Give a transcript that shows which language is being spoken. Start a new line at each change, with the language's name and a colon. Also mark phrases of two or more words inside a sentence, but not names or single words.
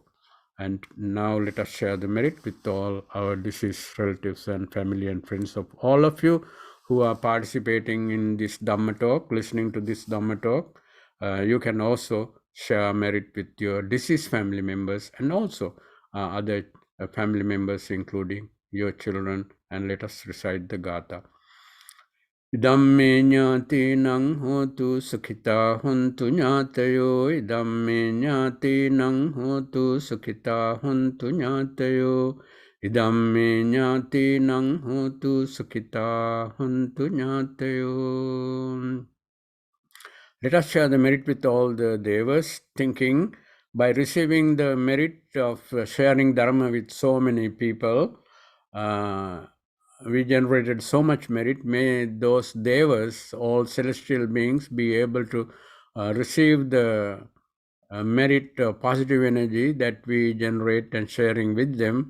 English: And now let us share the merit with all our deceased relatives and family and friends of all of you who are participating in this Dhamma talk, listening to this Dhamma talk. You can also share merit with your deceased family members and also other family members, including your children. And let us recite the Gatha.
Pali: Idammi ñātīnaṁ hotu sukhita huntu ñātayo. Idammi ñātīnaṁ hotu sukhita huntu ñātayo. Idammi ñātīnaṁ hotu sukhita huntu ñātayo.
English: Let us share the merit with all the devas, thinking by receiving the merit of sharing Dharma with so many people, we generated so much merit. May those devas, all celestial beings, be able to receive the merit positive energy that we generate and sharing with them.